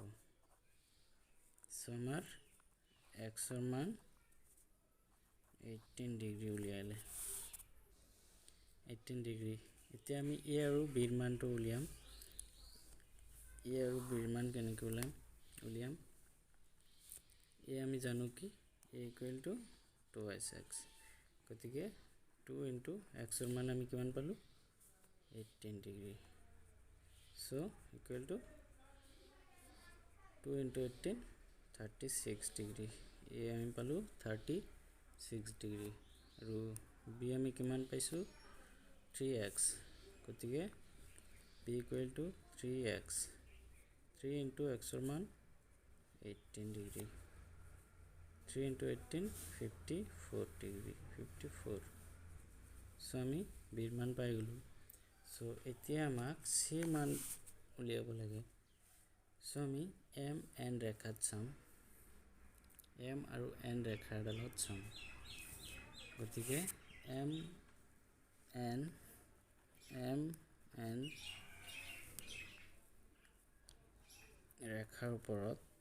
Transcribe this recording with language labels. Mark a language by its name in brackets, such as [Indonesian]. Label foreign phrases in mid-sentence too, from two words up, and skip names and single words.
[Assamese] সো আমাৰ x ৰ মান 18 ডিগ্ৰী উলিয়ালে 18 ডিগ্ৰী। এতিয়া আমি A আৰু B ৰ মানটো উলিয়াম। A আৰু B ৰ মান কেনেকৈ উলিয়াম? A আমি জানো কি [English] a equal to 2x [Assamese] গতিকে [English] 2 into x [Assamese] ৰ মান আমি কিমান পালো 18 ডিগ্ৰী [English] so equal to 2 into 18 [Assamese] 36 ডিগ্ৰী a আমি পালো 36 ডিগ্ৰী আৰু b আমি কিমান পাইছো 3x গতিকে [English] b equal to 3x 3 into x [Assamese] ৰ মান 18 ডিগ্ৰী [English] 3 into 18 54 degree 54 [Assamese] so আমি b ৰ মান পাই গলো so এতিয়া আমাক c মান উলিয়াব লাগে so আমি m n ৰেখাত চাম m আৰু n ৰেখাৰ ডালত চাম গতিকে m n ৰেখাৰ ওপৰত